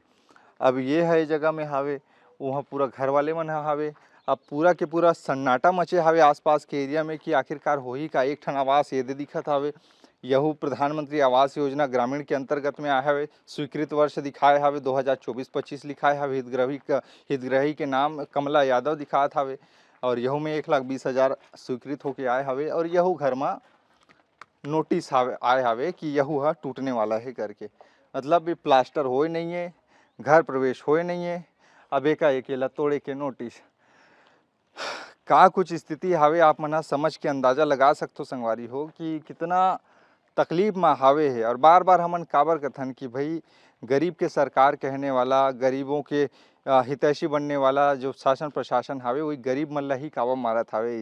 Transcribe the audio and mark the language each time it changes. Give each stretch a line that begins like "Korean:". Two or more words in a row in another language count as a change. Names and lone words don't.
Chhattisgarhi: अब ये है जगह में हावे, वहाँ पूरा घर वाले मन हावे। अब पूरा के पूरा सन्नाटा मचे हावे आसपास के एरिया में कि आखिरकार हो ही का। एक ठन आवास ये दे दिखत हावे, यहू प्रधानमंत्री आवास योजना ग्रामीण के अंतर्गत में आया हवे। स्वीकृत वर्ष दिखाए हावे 2024-25 लिखाए हावे। हितग्राही के नाम कमला यादव दिखात हावे और यहू में 1,20,000 स्वीकृत होके आए हावे। और यहू घर में नोटिस आए हावे कि यहू हा टूटने वाला है करके, मतलब ये प्लास्टर होए नहीं है, घर प्रवेश होए नहीं है। अब एकाएक ला तोड़े के नोटिस, का कुछ स्थिति हावे आप मना समझ के अंदाजा लगा सकते हो संगवारी हो कि कितना तकलीफ में हावे है। और बार बार हमन काबर कथन कि भाई गरीब के सरकार कहने वाला, गरीबों के हितैषी बनने वाला जो शासन प्रशासन हावे वही गरीब मन ला ही कावा मारत हावे।